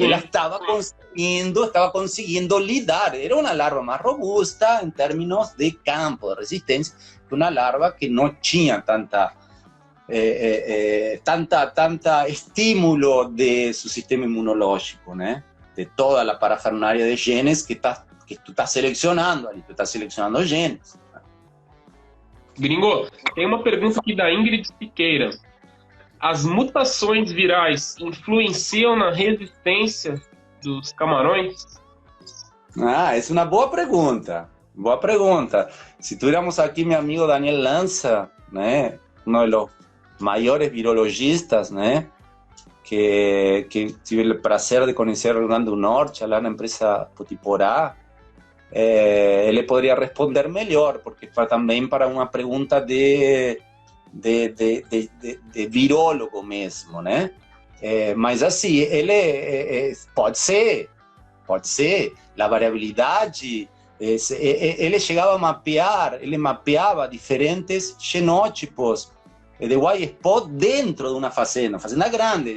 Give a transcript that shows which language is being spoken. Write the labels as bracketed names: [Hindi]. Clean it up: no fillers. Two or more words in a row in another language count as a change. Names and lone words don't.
[Spanish] Él estaba consiguiendo lidar, era una larva más robusta en términos de campo, de resistencia, que una larva que no tenía tanta estímulo de su sistema inmunológico, ¿né? De toda la parafernalia de genes que tú estás seleccionando ali, tú estás seleccionando genes. [Portuguese] Gringo, tem uma pergunta aqui da Ingrid Siqueira. As mutações virais influenciam na resistência dos camarões? [Spanish] Es una boa pregunta. Boa pregunta. Si tuviéramos aquí mi amigo Daniel Lanza, ¿né? Uno de los mayores virologistas, ¿né? Que tive el placer de conocer al Rio Grande do Norte, [Portuguese] lá na empresa [Spanish] Potiporá. [Portuguese] Ele poderia responder melhor, porque também para uma pergunta de virólogo mesmo, né? Mas assim, ele pode ser, a variabilidade, ele chegava a mapear, ele mapeava diferentes genótipos de Guaysport dentro de uma fazenda grande.